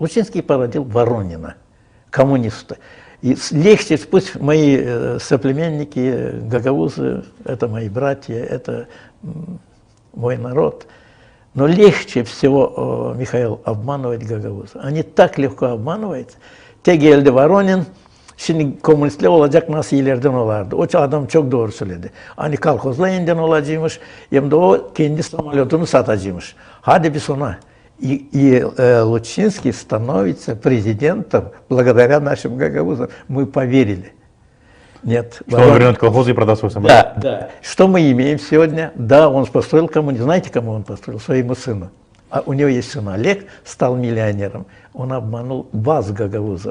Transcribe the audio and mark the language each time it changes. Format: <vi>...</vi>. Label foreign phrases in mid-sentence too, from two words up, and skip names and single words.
<ru>Лучинский породил Воронина, коммуниста. И легче, пусть мои соплеменники, гагаузы, это мои братья, это мой народ, но легче всего, Михаил, обманывать гагаузы. Они так легко обманываются.</ru> <gag>Тегелди Воронин, şimdi komünistler olacak nasıl ileriden olardı. O adam çok doğru söyledi. Hani kolkozla yeniden olacakmış, hem de o kendi самолетunu satacakmış. Hadi bir sonra.</gag> <ru>И Лучинский становится президентом благодаря нашим гагаузам. Мы поверили. Нет. Что он вернет колхозы и продаст свой самолет. Да, да. Что мы имеем сегодня? Да, он построил коммунизм. Знаете, кому он построил? Своему сыну. А у него есть сын Олег, стал миллионером. Он обманул вас, гагаузов.</ru>